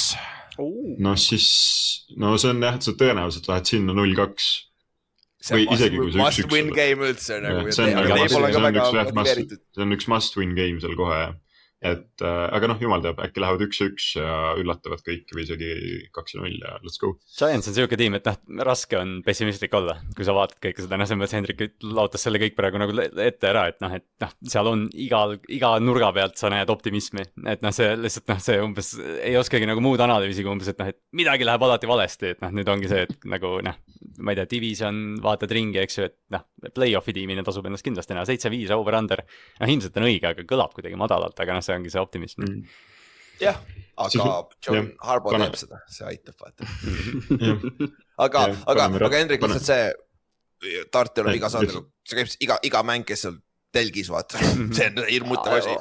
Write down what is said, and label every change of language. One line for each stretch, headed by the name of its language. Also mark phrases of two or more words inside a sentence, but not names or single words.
Estonian: no siis , no see on jah , et sa tõenäoliselt lähed sinna 0-2 . Või isegi kui see 1-1
English: must win game
Estonian: üldse nagu . see on üks
English: must win game
Estonian: seal kohe jah . et aga noh , jumal teab , äkki lähevad 1-1 ja üllatavad kõik või isegi 2-0 ja
English: let's go .
Estonian: Giants on siuke tiim , et noh , raske on pessimistlik olla , kui sa vaatad kõike seda , noh , selles mõttes Hendrik laotas selle kõik praegu nagu ette ära , et noh , seal on iga nurga pealt sa näed optimismi , et noh , see lihtsalt noh , see umbes ei oskagi nagu muud analüüsi kui umbes , et noh , et midagi läheb alati valesti , et noh , nüüd ongi see , et nagu noh , ma ei tea , division , vaatad ringi , eks ju , et noh , play-off'i tiimina tasub ennast kindlasti näha , 7-5 over-under , noh , ilmselt on õige , aga kõlab kuidagi madalalt , aga noh , see ongi see optimism . jah , aga John Harbaugh teeb seda , see aitab vaata . aga Hendrik , lihtsalt see Tart ei ole viga saanud , see käib iga mäng , kes seal telgis vaata , see on hirmutav asi .